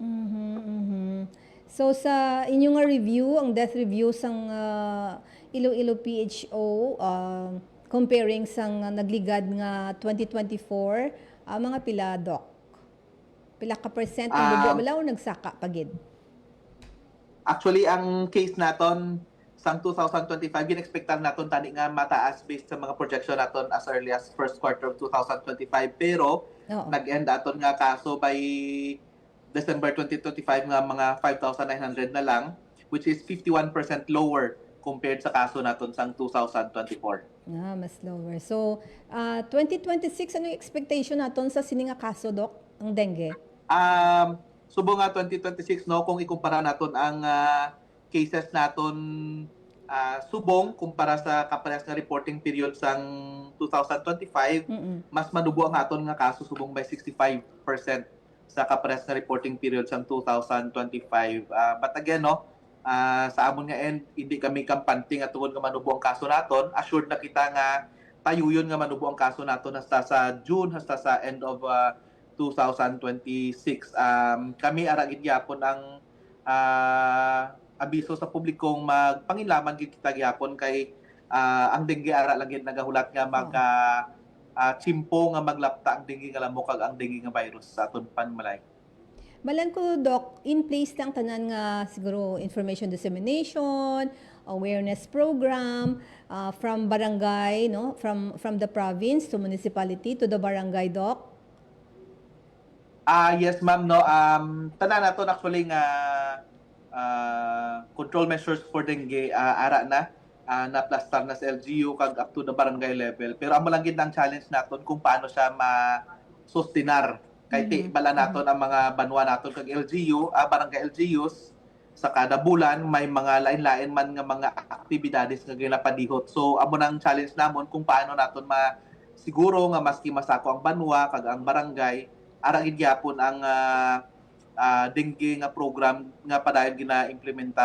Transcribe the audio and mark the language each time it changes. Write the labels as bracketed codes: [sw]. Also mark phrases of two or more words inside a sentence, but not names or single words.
[hil] So sa inyong nga review, ang [en] death review [hil] sang Iloilo PHO, comparing sang nagligad nga 2024, mga pila, Doc? Pila ka percent ang bala o nagsaka pagid? Actually, ang case naton sang 2025, ginexpectan naton tani nga mataas based sa mga projection naton [en] as early as first quarter of 2025. [hil] Pero, nag-end aton nga kaso by December 2025 nga mga 5,900 na lang, [en] which is 51% lower compared [hil] sa kaso naton sang [en] 2024. [hil] Mas lower. So, 2026, ano yung expectation naton sa sininga kaso, Doc, ang dengue? Subo nga 2026, no, kung ikumpara naton ang cases naton subong kumpara sa kaparehas nga [en] reporting period [hil] sang 2025, mas manubo ang aton nga kaso subong by 65% sa kaparehas nga [en] reporting period [hil] sang 2025. [en] But again, [hil] no, sa amon nga end, hindi kami kampante nga tungod nga manubo ang kaso naton. Assured na kita nga tayuyon nga manubo ang kaso naton hasta sa June, hasta sa [en] end of 2026. [hil] Kami aragid gyapon ang abiso sa publikong magpanginlaman gid kita gyapon kay ang dengue ara lang gid nagahulat nga chimpo nga maglapta ang dengue nga lamok kag ang dengue nga virus sa aton panmalay. Balan ko, Doc, [en] in place [hil] lang tanan nga siguro [en] information dissemination, awareness program from barangay, no, from the province to municipality to the barangay, Doc. Yes, ma'am, no. [hil] Tanan naton actually nga [en] control measures for dengue [hil] ara na naplastar na sa LGU kag [en] up to the barangay level. [hil] Pero amo lang gid ang challenge naton kung paano siya ma-sustinar kay bala naton ang mga banwa naton kag LGU, barangay LGUs sa kada bulan may mga lain-lain man nga mga aktibidades nga ginapadihot. So amo nang challenge namon kung paano naton siguro nga maski masako ang banwa kag ang barangay ara gid gyapon ang dengue nga program nga padayon gina-implementar.